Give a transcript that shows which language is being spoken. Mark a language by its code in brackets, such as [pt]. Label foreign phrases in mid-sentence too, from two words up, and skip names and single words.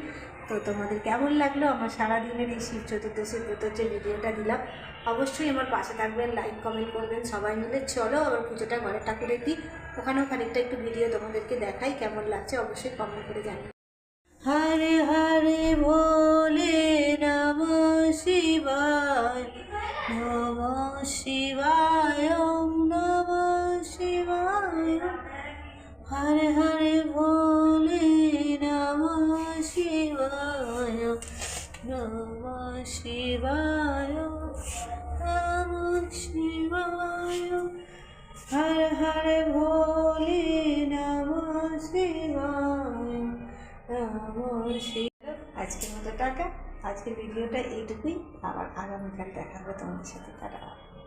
[bn] তো তোমাদের কেমন লাগলো আমার সারাদিনের এই শিব চতুর্দশীর ব্রতর যে ভিডিওটা দিলাম, অবশ্যই আমার পাশে থাকবেন, [en] like comment [bn] করবেন সবাই মিলে। চলো আবার পুজোটা ঘরের ঠাকুরের দিই, ওখানেও খানিকটা একটু ভিডিও তোমাদেরকে দেখাই, কেমন লাগছে অবশ্যই কমেন্ট করে জানিও। [sa] হরে হরে ভোলে নমঃ শিবায়, নমঃ শিবায়, ওম নমঃ শিবায়। হরে হরে ভোলে নমঃ শিবায়, নমঃ শিবায়, নমঃ শিবায়। হরে হরে ভোলে নমঃ শিবায়, নমঃ শিবায়। [bn] আজকের মতো টাটা, আজকের ভিডিওটা এইটুকুই। আবার আগামীকাল দেখা হবে তোমাদের সাথে। টাটা।